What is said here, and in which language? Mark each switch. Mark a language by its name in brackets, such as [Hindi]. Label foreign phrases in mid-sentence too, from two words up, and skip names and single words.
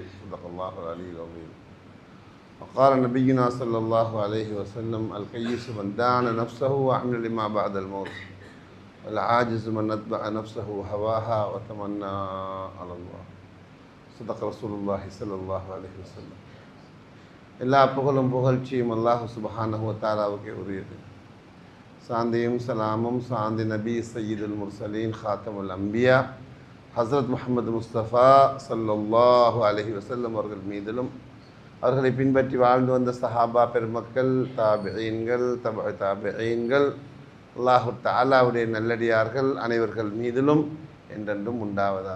[Arabic] صدق الله العلي العظيم. وقال نبينا صلى الله عليه وسلم: الكيس من دان نفسه وعمل لما بعد الموت، والعاجز من أتبع نفسه هواها وتمنى على الله. صدق رسول الله صلى الله عليه وسلم. [Tamil] எல்லா புகழும் புகழ்ச்சியும் [Arabic] الله سبحانه وتعالى [Tamil] உரியது. சாந்தியும் சலாமும் சாந்தி நபி [Arabic] سيد المرسلين خاتم الأنبياء [Tamil] ஹஸ்ரத் முஹம்மது முஸ்தஃபா [Arabic] صلى الله عليه وسلم [Tamil] அவர்கள் மீதிலும், அவர்களை பின்பற்றி வாழ்ந்து வந்த சஹாபா பெருமக்கள், தாபிஈன்கள், [Arabic] تبع التابعين, الله تعالى [Tamil] நல்லடியார்கள் அனைவர்கள் மீதிலும் என்றென்றும் உண்டாவதாக.